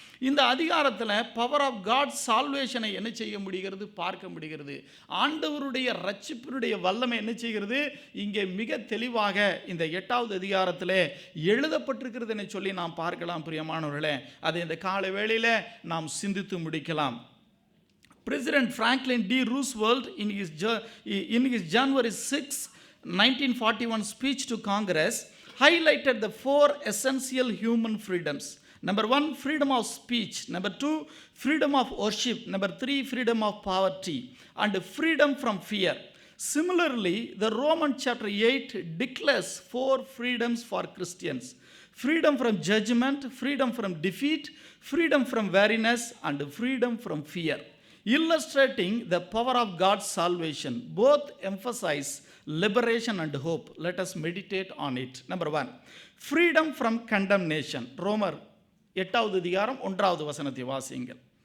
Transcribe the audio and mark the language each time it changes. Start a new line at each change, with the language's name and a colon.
Tamil: இந்த அதிகாரத்தில்
English: power of God சால்வேஷனை
Tamil: என்ன செய்ய முடிகிறது, பார்க்க முடிகிறது. ஆண்டவருடைய ரட்சிப்பினுடைய வல்லமை என்ன செய்கிறது, இங்கே மிக தெளிவாக இந்த 8வது அதிகாரத்தில் எழுதப்பட்டிருக்கிறது என்று சொல்லி நாம் பார்க்கலாம் பிரியமானவர்களே. அதை இந்த காலை வேளையில் நாம் சிந்தித்து முடிக்கலாம்.
English: President Franklin D. Roosevelt in his January 6, 1941 speech to Congress highlighted the 4 essential human freedoms. Number 1, freedom of speech. Number 2, freedom of worship. Number 3, freedom of poverty. And freedom from fear. Similarly, the Roman chapter 8 declares 4 freedoms for Christians. Freedom from judgment, freedom from defeat, freedom from weariness, and freedom from fear. Illustrating the power of God's salvation, both emphasize liberation and hope. Let us meditate on it. Number 1, freedom from condemnation.
Tamil: ரோமர் 8வது அதிகாரம் 1வது வசனத்தை வாசியுங்கள்.